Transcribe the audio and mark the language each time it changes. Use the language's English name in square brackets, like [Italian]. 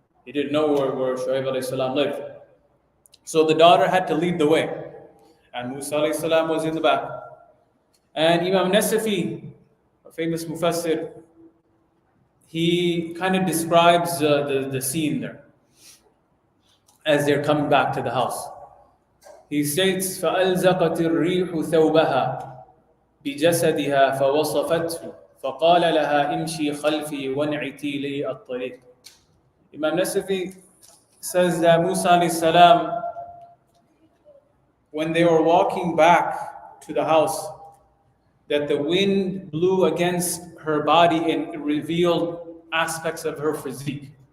[English] He didn't know where Shuaib alayhi salam lived. So the daughter had to lead the way. And Musa alayhi salam was in the back. And Imam Nasafi, a famous mufassir, he kind of describes the scene there as they're coming back to the house. He states, [Arabic] فَأَلْزَقَتِ الرِّيحُ ثَوْبَهَا بِجَسَدِهَا فَوَصَفَتْهُ فَقَالَ لَهَا إِمْشِي خَلْفِي وَانْعِتِي لِي الطَّرِيقِ. [English] Imam Nasafi says that Musa alayhi salam, when they were walking back to the house, that the wind blew against her body and revealed aspects of her physique.